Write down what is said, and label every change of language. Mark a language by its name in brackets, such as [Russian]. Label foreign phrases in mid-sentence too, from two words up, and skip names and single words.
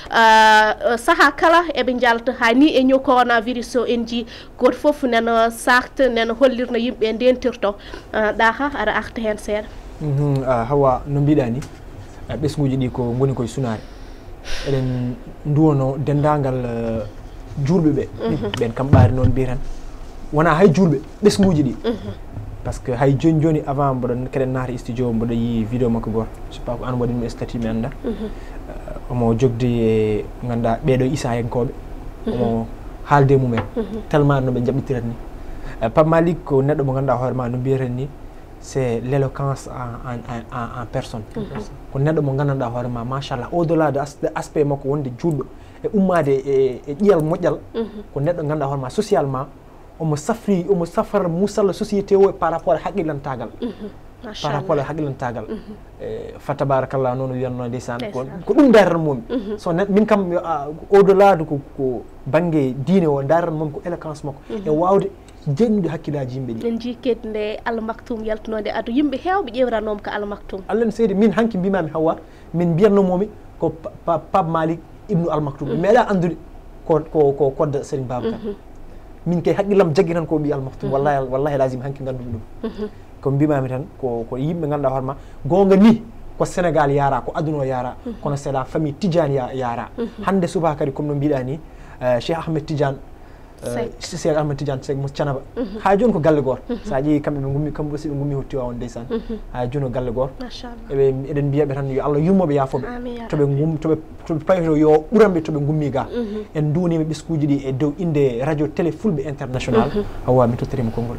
[Fula] saaha kala eɓe jalta ha ni e ñow coronavirus o en ji goto foof neno sakta neno hollirno yimɓe ndentirto ɗaha aɗa arta hen seeɗa Hawa no mbiɗa ni ɓesguji ɗi ko goni koye sunare eɗen duwono dendagal julɓe ɓe ɓen kam ɓaari noon mbiy tan wona hay julɓe ɓesguji ɗi [French] par ce que [Fula] hay joni avant mboɗon keɗen naata studio mboɗo yi vidéo makko goto [French] je sais pas [Fula] ko an waɗinmi statut mi anda omo jogde e ganduɗa ɓeɗo isayenkoɓe omo haalde mumen tellement noɓe jaɓɓitirat ni Pape Malick ko neɗɗo mo ganduɗa hoorema no mbiyeten ni [French] c'est l'éloquence en personne [Fula] ko neɗɗo mo gandanɗa hoorema machallah [French] au delà de [Fula] aspect makko wonde juɗɗo e ummade e ƴiyal moƴƴal ko neɗɗo ganduɗa hoorema socialement omo safara musalla société o [French] par rapport [Fula] e haqqilantagal [French] par rapport à [Fula] haqqilantagal [Arabic] فتبارك الله [Fula] noon wiyanno ndeysaan ko ɗum daran momi so min kam [French] au delà de [Fula] ko banggue diine o daran momi ko éloquence makko e wawde jennude hakkillaji yimɓe ɗi en jikket nde almaktoum yaltunode adu yimɓe hewɓe ƴewranom ko almaktoum allah ne seedi min hanki mbimami Hawa min mbiyatnomomi ko Pape Malick ibnu almaktoum mi meeɗa andude ko kodda Serigne Babacar min kay haqqillam jaggi tan ko ɓi almaktoum wallahi lazim hanki gandumi ɗum ko mbimami tan ko yimɓe ganduɗa hoorema gonga ni ko Sénégal yara ko aduna o yara kono [French] c'est la [Fula] famille Tidiane yara hande suba kadi comme no mbiɗa ni Cheikh Ahmed Tidiane Cheikh Ahmed Tidiane Seck mo Canaba ha joni ko galle goto sa ƴeewi kamɓe ɓe gummi kamɓe aussi ɓe gummi ho Tiwawon ndeysan ha joni ko galle goto eɗen mbiyaɓe tan yo Allah yummoɓe yafoɓe toɓe payto yo ɓuranɓe toɓe gummi ga en duunima ɓeskuji ɗi e dow inde radio télé fulɓe international Hawa mi tottirima konngol